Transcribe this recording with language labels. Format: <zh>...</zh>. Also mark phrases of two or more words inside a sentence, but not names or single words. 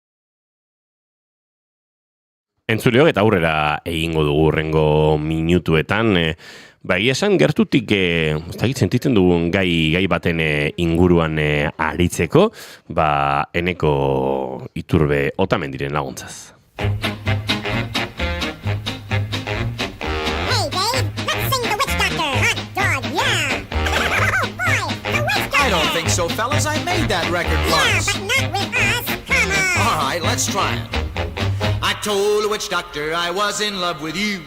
<eu>Entzuleok eta aurrera egingo dugu hurrengo minutuetan. Egia esan gertutik, ez dakit sentitzen dugun gai baten inguruan aritzeko, Eneko Iturbe Otamendiren laguntzaz.</eu> <en>I don't think so, fellas. I made that record once. Yeah, but not with us. Come on. All right, let's try it. I told the witch doctor I was in love with you.</en>